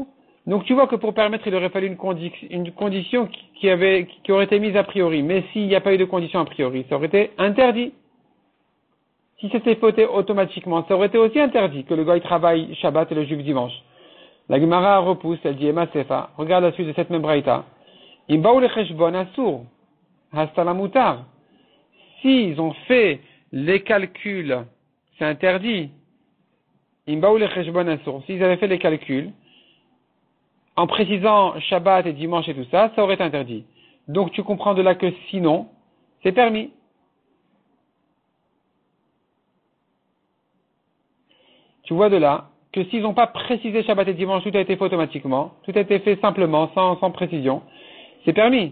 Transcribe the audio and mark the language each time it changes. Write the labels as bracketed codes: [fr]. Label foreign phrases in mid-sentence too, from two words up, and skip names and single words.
[fr] Donc, tu vois que pour permettre, il aurait fallu une condition qui aurait été mise a priori. Mais s'il n'y a pas eu de condition a priori, ça aurait été interdit. Si c'était fauté automatiquement, ça aurait été aussi interdit que le goy travaille Shabbat et le juif dimanche. La Gemara repousse, elle dit [arc] אימא סיפא. [fr] Regarde la suite de cette même Braïta. [he] אם באו לחשבון אסור. סתמא מותר. [fr] S'ils ont fait les calculs, c'est interdit. [he] אם באו לחשבון אסור. [fr] S'ils avaient fait les calculs, en précisant Shabbat et dimanche et tout ça, ça aurait été interdit. Donc tu comprends de là que sinon, c'est permis. Tu vois de là que s'ils n'ont pas précisé Shabbat et dimanche, tout a été fait automatiquement, tout a été fait simplement, sans précision, c'est permis.